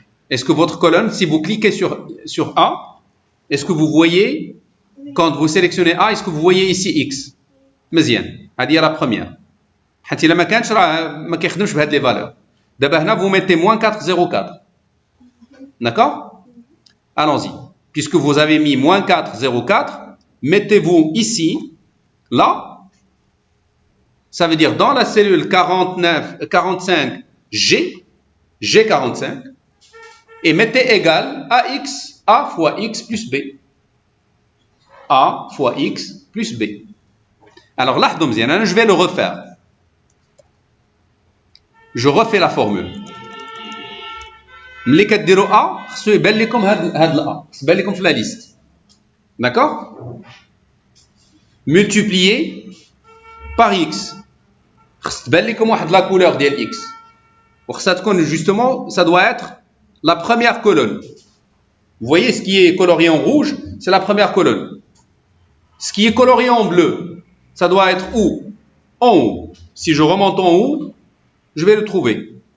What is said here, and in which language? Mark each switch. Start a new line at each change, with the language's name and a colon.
French: Est-ce que votre colonne, si vous cliquez sur A, est-ce que vous voyez, quand vous sélectionnez A, est-ce que vous voyez ici X?
Arabic: مزيان. هذه
French: la première.
Arabic: حتى إلا ما كانش راه ما كيخدمش بهاد لي فالور. دابا هنا
French: vous mettez moins 4, 0, 4. D'accord? Allons-y. Puisque vous avez mis moins 4, 0, 4, mettez-vous ici, là. Ça veut dire dans la cellule 45 G, G45, et mettez égal AX, A fois X plus B. A fois X plus B. Alors là, je vais le refaire. Je refais la formule.
Arabic: ملي كديروا A, خصو يبان لكم هاد الA, خصو يبان لكم في la liste.
French: D'accord? Multiplié par X.
Arabic: خص تبان لكم واحد la couleur ديال X. وخصها تكون
French: justement, ça doit être la première colonne. Vous voyez ce qui est colorié en rouge, c'est la première colonne. Ce qui est colorié en bleu, ça doit être où? En haut. Si je remonte en haut, je vais le trouver.